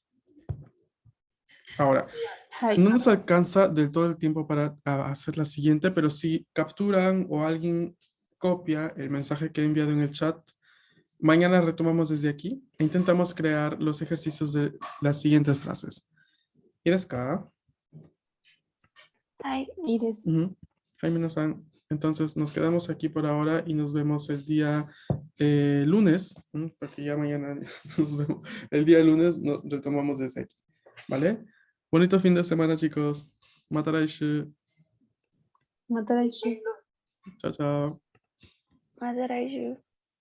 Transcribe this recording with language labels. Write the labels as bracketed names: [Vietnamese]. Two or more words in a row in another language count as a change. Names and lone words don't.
[Spanish] Ahora, no nos alcanza del todo el tiempo para hacer la siguiente, pero si capturan o alguien copia el mensaje que he enviado en el chat, Mañana retomamos desde aquí e intentamos crear los ejercicios de las siguientes frases. ¿Iraska? [Japanese] はい。いいです。 Jaime-san. [Spanish] Entonces nos quedamos aquí por ahora y nos vemos el día lunes, porque ya mañana nos vemos. El día lunes retomamos desde aquí, ¿vale? Bonito fin de semana, chicos. [Japanese] Mataraishu. また来週。 [Spanish] Chao, chao. [Japanese] また来週。